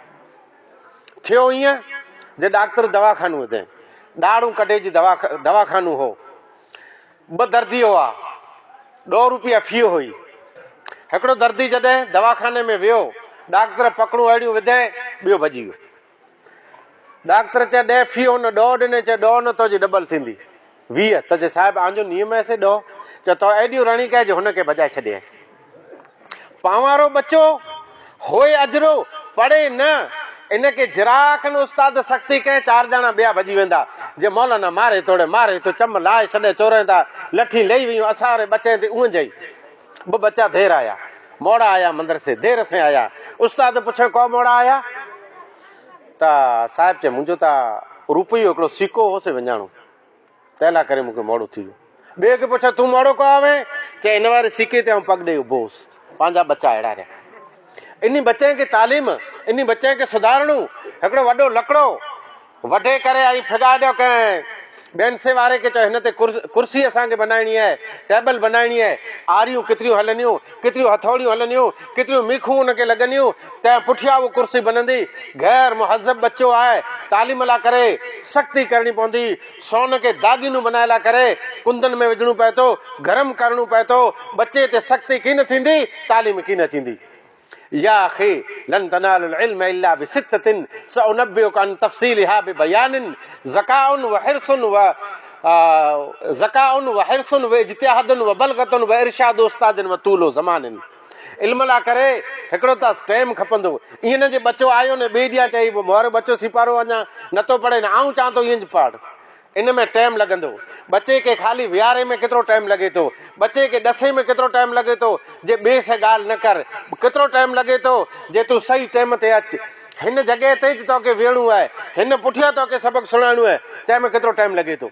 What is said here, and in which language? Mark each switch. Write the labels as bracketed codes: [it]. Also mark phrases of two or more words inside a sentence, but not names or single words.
[sd] थियो ईअं जे डॉक्टर दवाखानो हुते, ॾाढ़ूं कढे जी दवाखानो हो, 2 दर्दी हुआ, 2 रुपया फी हुई। हिकिड़ो दर्दी जॾहिं दवाखाने में वियो, डॉक्टर पकड़ूं अहिड़ियूं विधे, ॿियो भॼी वियो। डॉक्टर चए 10 फी हुन 2 ॾिने, चए 2 न तो जी डबल थींदी 20, त चए साहिब आंजो नियम है से 2, चए तो एडियूं रणी कहे जो हुनखे बजाए छॾे। पावारो बच्चो होए अजरो पढ़े न, इनखे जिराखन उस्ताद सख्ती कहे 4 ॼणा ॿिया भॼी वेंदा, जे मौलाना मारे तोड़े मारे तो चम लाए छॾे चोरे था, लठी लही वियूं असां वारे बच्चे ते उह जई। [hi] 2 बच्चा देर आया, मोड़ा आया मंदिर से, देर से आया। [sd] उस्ताद पुछे को मोड़ा आया, त साहिब चए मुंहिंजो त रुपयो हिकिड़ो सिको हो से विञाणो, तंहिं करे मूंखे मोड़ो थी वियो। ॿिए खे पुछे तूं मोड़ो को आवे, चए इन वारे सिके ते पग ॾेई उभो हुउसि। पंहिंजा बच्चा अहिड़ा रहिया। इन बच्चे खे तालीम, इन बच्चे खे सुधारणो, हिकिड़ो वॾो लकिड़ो वढे करे आई फिगा ॾियो कंहिं ॿियनि से वारे खे, चयो हिन ते कुर्सी असांखे बनाइणी आहे, टेबल बनाइणी आहे, आरियूं केतिरियूं हलंदियूं, केतिरियूं हथौड़ियूं हलंदियूं, केतिरियूं मीखूं हुनखे लॻंदियूं, तंहिं पुठियां उहा कुर्सी बनंदी। गैर मुहज़ब बच्चो आहे, तालीम लाइ करे सख़्ती करणी पवंदी, सोन खे दागीनूं बनाए लाइ करे कुंदन में विझणो पए थो, गरम करणो पए थो। बच्चे ते सख़्ती कीन थींदी, तालीम कीन थींदी। [ar] يا أخي لن تنال العلم إلا بستة سأنبيك عن تفصيلها ببيان ذكاء و حرص و اجتهاد و بلغة و إرشاد أستاذ و طول زمان. [sd] इल्म लाइ करे हिकिड़ो त टाइम खपंदो। ईअं न जे बच्चो आयो न ॿिए ॾींहुं चई मोर बच्चो सिपारो अञा नथो पढ़े न, आऊं चवां थो ईअं पढ़, इन में टाइम लॻंदो। बच्चे खे ख़ाली विहारे में केतिरो टाइम लॻे थो, बच्चे खे ॾसे में केतिरो टाइम लॻे थो, जे ॿिए सां ॻाल्हि न कर, केतिरो टाइम लॻे थो जे तूं सही टाइम ते अचु, हिन जॻह ते तोखे वेहणो आहे, हिन पुठियां तोखे सबक़ु सुणाइणो आहे, तंहिंमें केतिरो टाइम लॻे थो।